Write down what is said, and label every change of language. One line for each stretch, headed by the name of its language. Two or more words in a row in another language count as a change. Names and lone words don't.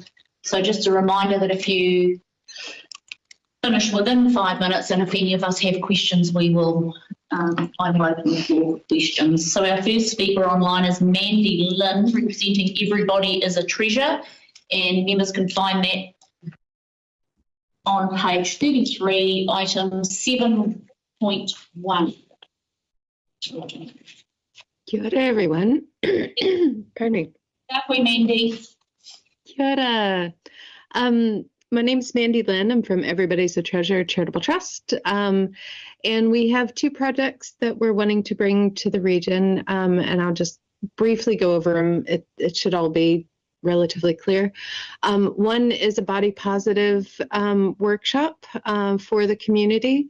English: So just a reminder that if you finish within 5 minutes, and if any of us have questions, we will I'm open for questions. So our first speaker online is Mandy Lynn, representing Everybody is a Treasure, and members can find that on page 33, item 7.1.
Māori: Kia ora,
English: everyone. Pardon me.
Māori: Kakwe, Mandy. Kia ora.
English: My name's Mandy Lynn. I'm from Everybody's a Treasure Charitable Trust. And we have two projects that we're wanting to bring to the region. And I'll just briefly go over them. It should all be relatively clear. One is a body positive workshop for the community.